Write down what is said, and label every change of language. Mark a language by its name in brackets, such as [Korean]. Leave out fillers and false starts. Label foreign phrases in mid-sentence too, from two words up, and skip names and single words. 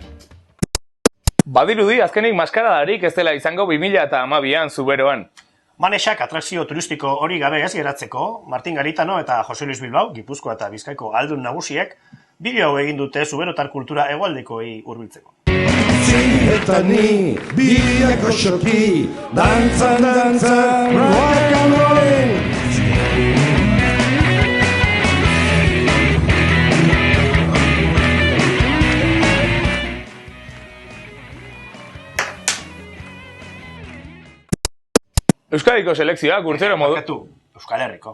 [Basque] Badirudi azkenik maskaradarik ez dela izango 2012an Zuberoan. Manesak atrakzio turistiko hori gabe ez geratzeko, Martin Garitano eta Jose Luis Bilbao, Gipuzkoa eta Bizkaiko aldun nagusiek, bideo hau egin dute Zuberotar kultura hegoaldekoei hurbiltzeko. Eta ni, biako xoki, dantzan, [English] rock and roll. [Basque] Euskadiko selekzioak urtero Euskal Herriko.